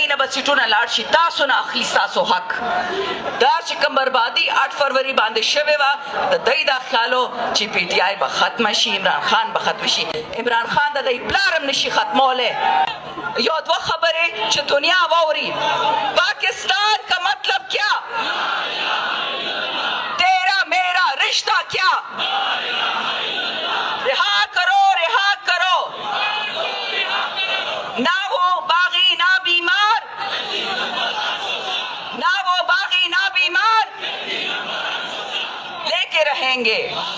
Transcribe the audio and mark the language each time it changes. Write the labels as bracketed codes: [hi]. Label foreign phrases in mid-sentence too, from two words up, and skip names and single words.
[ps] نه به سیټونه لاړ شي تاسو نه اخلي ستاسو حق دا چې کوم بربادي 8 فروری باندې شوې وه د دی دا خیالو چې پی ټي آی به ختمه شي عمران خان به ختم شي عمران خان د دی پلار هم نشي ختمولی یو 2 خبرې چې دنیا واوري [ur] پاکستان کا مطلب کیا تیرا میرا رشتہ کیا رہا کرو نہ وہ باغی نہ بیمار لے کے رہیں گے